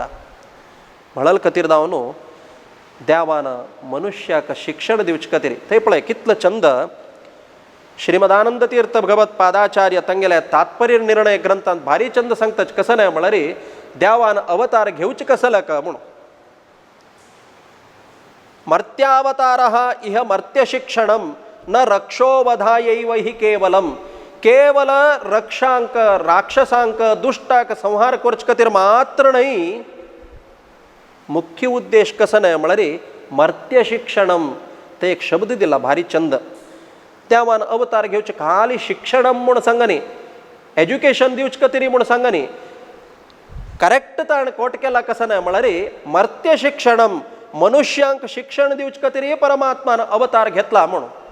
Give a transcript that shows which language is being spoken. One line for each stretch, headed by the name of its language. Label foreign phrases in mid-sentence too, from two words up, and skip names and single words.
Konkani: म्हणल खातीर जावन देवान मनुष्याक शिक्षण दिवचे खातीर थंय पळय कितलो चंद श्रीमदानंद तीर्थ भगवत पादाचार्य तांगेल्या तात्पर्य निर्णय ग्रंथांत भारी चंद सांगतात. कसं नाही म्हळ्यार देवान अवतार घेवचे कसले का म्हूण.
Sanskrit: मर्त्यावतारः इह मर्त्य शिक्षणम न रक्षोवधायैव हि केवलम.
Konkani: केवल रक्षांक, राक्षसांक, दुष्टाक संहार करचे खातीर मात्र नाही. मुख्य उद्देश कसं नाही म्हळ्यार
Sanskrit: मर्त्य शिक्षणम.
Konkani: ते एक शब्द दिला भारी चंद. देवान अवतार घेवचे खाली शिक्षणम म्हूण सांगनी, एज्युकेशन दिवचे खातीर म्हूण सांगनी. करेक्ट ताण कोट केला कसं नाही म्हळ्यार
Sanskrit: मर्त्य शिक्षणम,
Konkani: मनुष्यांक शिक्षण दिवचे खातीर परमात्मान अवतार घेतला म्हणून.